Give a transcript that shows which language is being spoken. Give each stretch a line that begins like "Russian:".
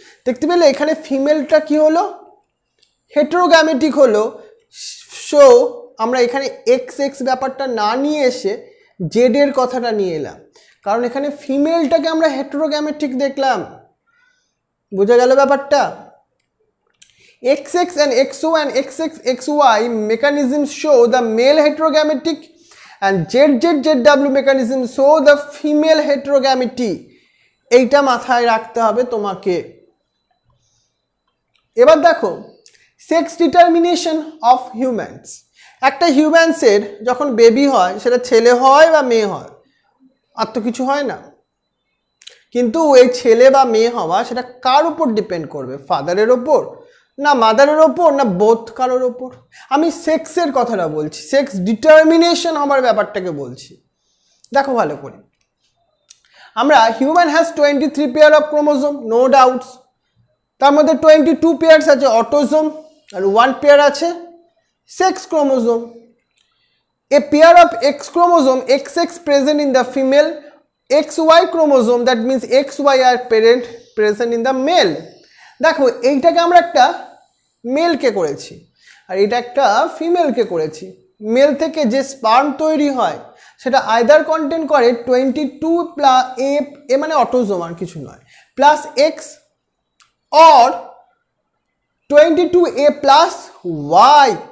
Bangla: দেখতে পেলে এখানে ফিমেলটা কি হলো? হেটেরোগ্যামেটিক হলো। সো আমরা এখানে XX ব্যাপারটা না নিয়ে এসে জেডের কথাটা নিয়ে এলাম, কারণ এখানে ফিমেলটাকে আমরা হেটেরোগ্যামেটিক দেখলাম। বোঝা গেল ব্যাপারটা?
English: XX and XO and XX XY mechanisms show the male heterogametic and ZZZW mechanism show the female heterogamity.
Bangla: এইটা মাথায় রাখতে হবে তোমাকে। এবার দেখো
English: Sex determination of humans.
Bangla: একটা হিউম্যানসের যখন বেবি হয় সেটা ছেলে হয় বা মেয়ে হয়, আর তো কিছু হয় না, কিন্তু এই ছেলে বা মেয়ে হওয়া সেটা কার উপর ডিপেন্ড করবে? ফাদারের ওপর, না মাদারের ওপর, না বোথ কারোর ওপর? আমি সেক্সের কথাটা বলছি, সেক্স ডিটারমিনেশন হওয়ার ব্যাপারটাকে বলছি। দেখো ভালো করে, আমরা
English: Human has 23 pair of chromosome, no doubts.
Bangla: তার মধ্যে 22 পেয়ার্স আছে অটোজোম আর 1 পেয়ার আছে sex chromosome.
English: A pair of X chromosome XX present in the female, XY chromosome, that means XY are present in the male.
Bangla: দেখো এইটাকে আমরা একটা মেলকে করেছি আর এটা একটা ফিমেলকে করেছি। মেল থেকে যে স্পার্ম তৈরি হয় সেটা আইদার কন্টেন্ট করে 22 প্লাস এ মানে অটোজোম আর কিছু নয়,
English: Plus X or 22A plus Y.